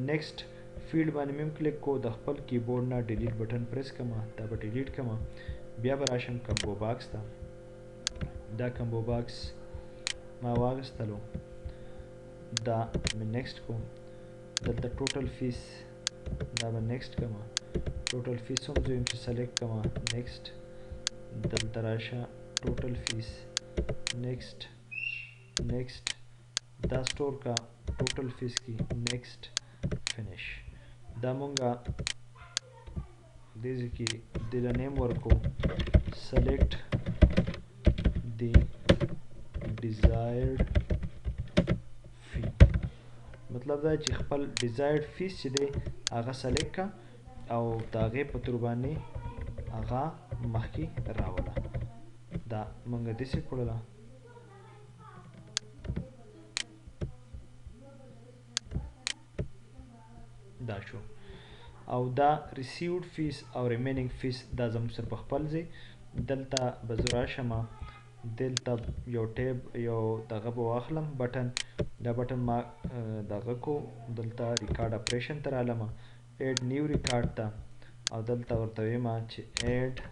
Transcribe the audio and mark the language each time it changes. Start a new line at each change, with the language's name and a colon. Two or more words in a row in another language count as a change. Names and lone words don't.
English: next field
Pashto: باندې مې هم کلیک کو د خپل کیبورډ نه
English: delete button press
Pashto: کړم دا به ډیلیټ کړم بیا به راشم
English: combo box
Pashto: ته دا
English: combo box
Pashto: ما واغېستلو دا مې نیکسټ کو دلته
English: total fee
Pashto: دا به نیکسټ کړم
English: total fee
Pashto: هم زه یم چې سلیکټ کړم نیکسټ دلته راشه
English: total fee next
Pashto: دا سټور کا
English: total fee
Pashto: کې
English: next finish
Pashto: دا مونږه دې کې د نیم ورکو
English: select the desired fee
Pashto: مطلب دا چې خپل
English: desired fees
Pashto: چې دی هغه select کا او د هغې په تور باندې هغه مخکې راوله دا مونږ داسې کړله دا شو او دا
English: received fees
Pashto: او
English: remaining fees
Pashto: دا زموږ سره په خپل ځای دلته به زه راشم دلته یو ټیب یو دغه به واخلم بټن دا بټن ما دغه کو دلته
English: record operation
Pashto: ته رالم
English: add new record
Pashto: ته او دلته ورته ویم چې ایډ